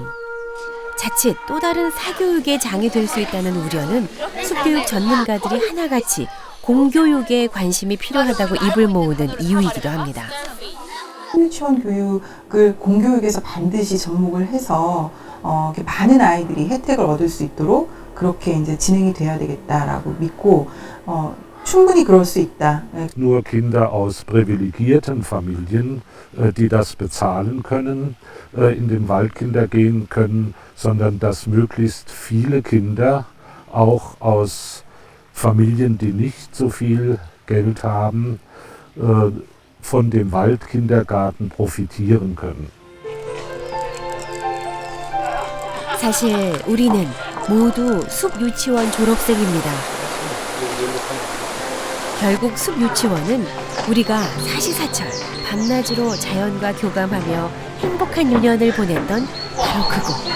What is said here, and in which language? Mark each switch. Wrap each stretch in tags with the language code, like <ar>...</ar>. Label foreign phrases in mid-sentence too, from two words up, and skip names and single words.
<ko>자칫 또 다른 사교육의 장이 될 수 있다는 우려는 숲교육 전문가들이 하나같이 공교육에 관심이 필요하다고 입을 모으는 이유이기도 합니다. 유치원 교육을 공교육에서 반드시 접목을 해서 이렇게 많은 아이들이 혜택을 얻을 수 있도록 그렇게 이제 진행이 돼야 되겠다라고 믿고 충분히 그럴 수 있다.</ko> <de>Nur Kinder aus privilegierten Familien, die das bezahlen können, in den Waldkinder gehen können, sondern dass möglichst viele Kinder auch aus Familien, die nicht so viel Geld haben, von dem Waldkindergarten profitieren können.</de> <ko>사실 우리는 모두 숲유치원 졸업생입니다. 결국 숲유치원은 우리가 사시사철 밤낮으로 자연과 교감하며 행복한 유년을 보냈던 바로 그곳.</ko>